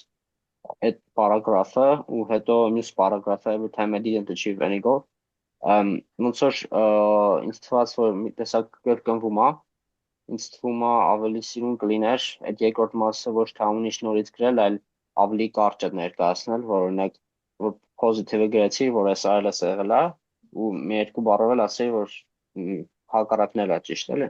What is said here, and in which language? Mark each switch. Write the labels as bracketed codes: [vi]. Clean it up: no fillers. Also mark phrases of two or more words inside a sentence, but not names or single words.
[hy] Այդ paragraph-ը ու հետո մյուս paragraph-ը [en] every time I didn't achieve any goal. [hy] Ոնց որ ինձ թվաց որ մի տեսակ կրկնվում է, ինձ թվում է ավելի սիրուն կլիներ այդ երկրորդ մասը ոչ թե ամենի շնորհիվ գրել, այլ ավելի կարճ ներկայացնել, որ օրինակ որ positive-ը գրեցի, որ այս այլս եղել է ու մի երկու բառով էլ ասեի, որ հակառակն էլ է ճիշտ էլի։